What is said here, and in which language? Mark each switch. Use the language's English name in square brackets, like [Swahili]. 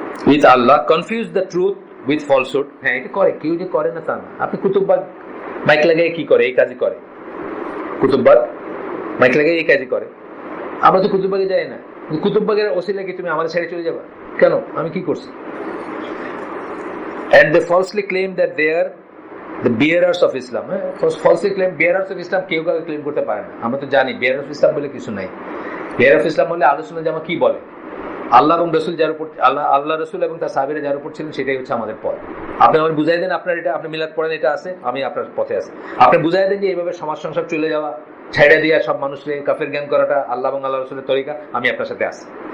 [Bangla] With Allah, confuse the truth with falsehood. হ্যাঁ, এটা করে, কেউ যে করে না তা না। আপনি কুতুববাগ মাইক লাগাই কি করে? এই কাজই করে। কুতুববাগ মাইক লাগাই এই কাজই করে। আমরা তো কুতুববাগে যাই না, কুতুববাগের ওসিলা কি তুমি আমাদের ছেড়ে চলে যাবা কেন? আমি কি করছি? [English] And they falsely claim that they are the bearers of Islam. Falsely claim bearers of Islam [Bangla] কেউ কাউকে ক্লেম করতে পারে না। আমরা তো জানি [English] bearers of Islam [Bangla] বলে কিছু নাই। bearer of Islam বলে আলোচনা জামা কি বলে, আল্লাহ এবং রসুল যার উপর, আল্লাহ রসুল এবং তার সাহাবীরা যার উপর ছিলেন সেটাই হচ্ছে আমাদের পথ। আপনি আমার বুঝাই দেন আপনার এটা, আপনি মিলাদ পড়েন এটা আছে, আমি আপনার পথে আছি। আপনি বুঝাই দেন যে এইভাবে সমাজ সংসার চলে যাওয়া, ছেড়ে দিয়া সব মানুষকে কাফের জ্ঞান করাটা আল্লাহ এবং আল্লাহ রসুলের তরিকা, আমি আপনার সাথে আছি।